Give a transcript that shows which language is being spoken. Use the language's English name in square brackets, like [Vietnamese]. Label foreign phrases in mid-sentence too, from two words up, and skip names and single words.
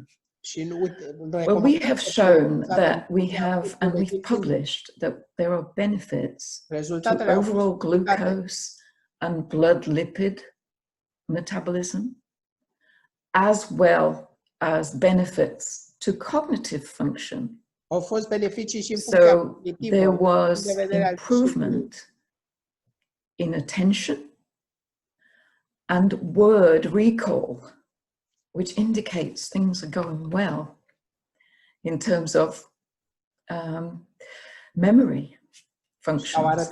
[English] Well, we have shown that and we've published that there are benefits to overall glucose and blood lipid metabolism, as well as benefits to cognitive function. [Romanian] Au fost beneficii și în [English] So there was improvement in attention and word recall, which indicates things are going well in terms of memory functions.